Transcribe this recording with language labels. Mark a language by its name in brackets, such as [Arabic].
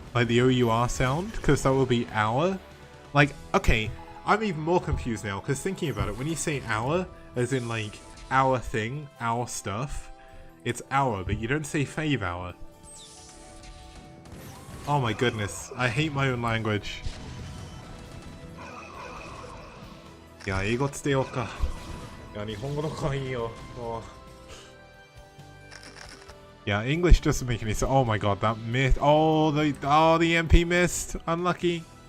[English] Like the OUR sound, because that would be our. Like, okay, I'm even more confused now, because thinking about it, when you say our, as in like, our thing, our stuff, it's our, but you don't say fave hour. Oh my goodness, I hate my own language. [Japanese] Yeah, 英語つってようか。いや、日本語の方がいいよ。 [English] Yeah, English doesn't make any sense. Oh my god, that missed. Oh, the MP missed. Unlucky.